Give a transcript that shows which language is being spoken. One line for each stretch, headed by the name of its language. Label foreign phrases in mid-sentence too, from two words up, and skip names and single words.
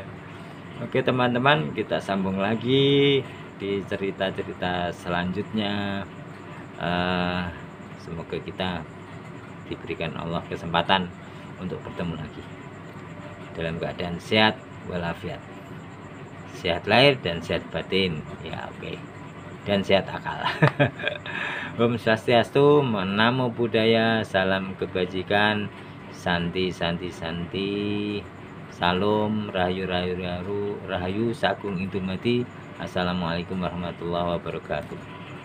Indonesian: Oke teman-teman, kita sambung lagi di cerita-cerita selanjutnya. Semoga kita diberikan Allah kesempatan untuk bertemu lagi dalam keadaan sehat walafiat, sehat lahir dan sehat batin ya, oke. Dan sehat akal.
Sanskrit: Om Swastiastu,
Pali: Namo Buddhaya,
Indonesian: salam kebajikan,
Sanskrit: santi santi santi,
Indonesian: salam rahayu rahayu rahayu, rahayu sagung indumati.
Arabic: السلام عليكم ورحمة الله وبركاته.